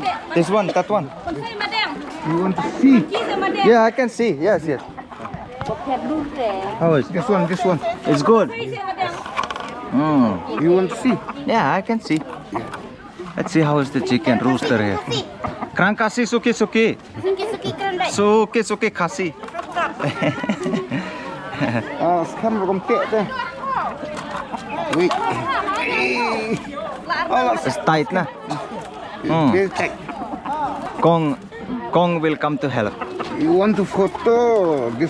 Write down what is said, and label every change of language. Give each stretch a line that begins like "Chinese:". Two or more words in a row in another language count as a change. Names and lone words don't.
English: This one, that one. You want to see? Yeah, I can see. Yes, yes. How is this one? This one. It's good. You want to see? Yeah, I can see. Let's see how is the chicken rooster here. Kran kasi suki suki. Suki suki kasi.
Indonesian: Sekarang belum deh.
English: Wait. It's tight na. Kong will come to help. You want to photo this